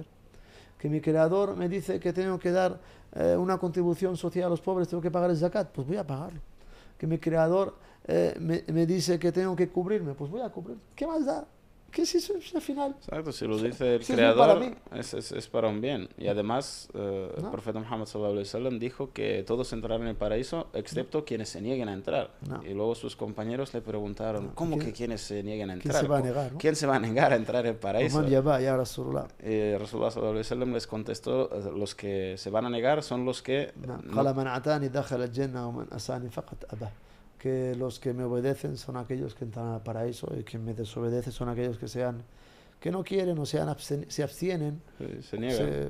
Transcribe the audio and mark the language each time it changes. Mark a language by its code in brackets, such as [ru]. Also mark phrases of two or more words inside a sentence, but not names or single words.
[es] Que mi Creador me dice que tengo que dar una contribución social a los pobres, tengo que pagar el zakat, pues voy a pagarlo. Que mi Creador me dice que tengo que cubrirme, pues voy a cubrirme. ¿Qué más da? ¿Qué es eso al final? Exacto, si lo dice el Creador, es para un bien. Y además, el profeta Muhammad [ar] صلى الله عليه وسلم [es] dijo que todos entrarán en el paraíso, excepto quienes se nieguen a entrar. Y luego sus compañeros le preguntaron, ¿cómo que quienes se nieguen a entrar? ¿Quién se va a negar? ¿Quién se va a negar a entrar en el paraíso? Rasulullah [ar] صلى الله عليه وسلم [es] les contestó, los que se van a negar son los que... que los que me obedecen son aquellos que entran al paraíso y que me desobedecen son aquellos que no quieren o se abstienen. Se niegan.